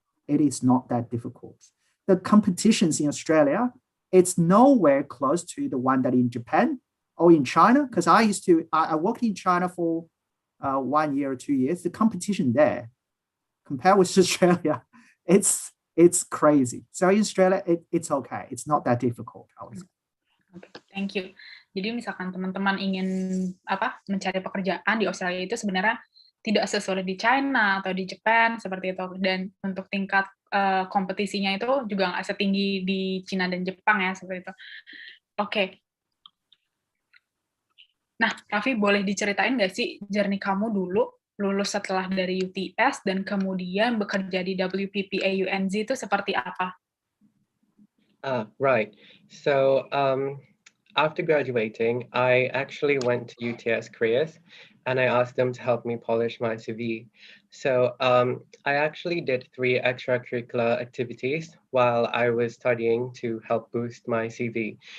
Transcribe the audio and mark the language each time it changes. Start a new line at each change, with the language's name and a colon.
English: It is not that difficult. The competitions in Australia, it's nowhere close to the one that in Japan or in China, because I worked in China for 1 year or 2 years. The competition there, compared with Australia, it's crazy. So in Australia, it's okay. It's not that difficult, I would say. Okay, thank you.
Indonesian: Jadi misalkan teman-teman ingin mencari pekerjaan di Australia itu sebenarnya tidak sesulit di China atau di Jepang seperti itu, dan untuk tingkat kompetisinya itu juga nggak setinggi di Cina dan Jepang ya seperti itu. Oke. Nah, Raffi, boleh diceritain nggak sih journey kamu dulu lulus setelah dari UTS dan kemudian bekerja di WPP AUNZ itu seperti apa?
English: Right. So after graduating, I actually went to UTS Careers and I asked them to help me polish my CV. So I actually did 3 extracurricular activities while I was studying to help boost my CV.